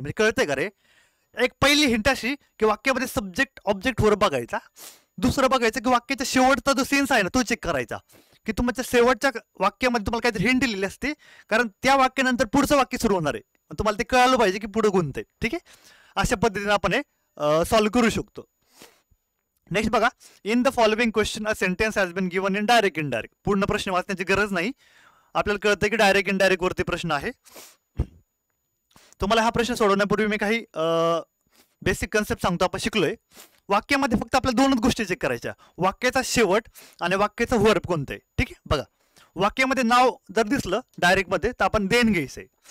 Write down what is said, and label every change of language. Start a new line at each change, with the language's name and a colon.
Marathi: म्हणजे कळतंय का रे, एक पहिली हिंट अशी की वाक्यामध्ये सब्जेक्ट ऑब्जेक्ट वर बघायचा. दुसरं बघायचं की वाक्याच्या शेवटचा जो सेन्स आहे ना तो चेक करायचा, की तुमच्या शेवटच्या वाक्यामध्ये तुम्हाला काहीतरी हिंट दिलेली असते, कारण त्या वाक्यानंतर पुढचं वाक्य सुरू होणार आहे, तुम्हाला ते कळालं पाहिजे की पुढे गुंतते. ठीक आहे, अशा पद्धतीने आपण हे सॉल्व्ह करू शकतो.
English: next
Marathi: बघा,
English: In the following question a sentence has been given in direct indirect.
Marathi: पूर्ण प्रश्न वाचण्याची गरज नाही, आपल्याला कळतं की डायरेक्ट इनडायरेक्ट वरती प्रश्न आहे. तुम्हाला हा प्रश्न सोडवण्यापूर्वी मी काही बेसिक कन्सेप्ट सांगतो, आपण शिकलोय. वाक्यामध्ये फक्त आपल्याला दोनच गोष्टी चेक करायच्या, वाक्याचा शेवट आणि वाक्याचं वर्ब कोणतं आहे. ठीक आहे, बघा वाक्यामध्ये नाव जर दिसलं डायरेक्ट मध्ये तर आपण देन घ्यायचंय.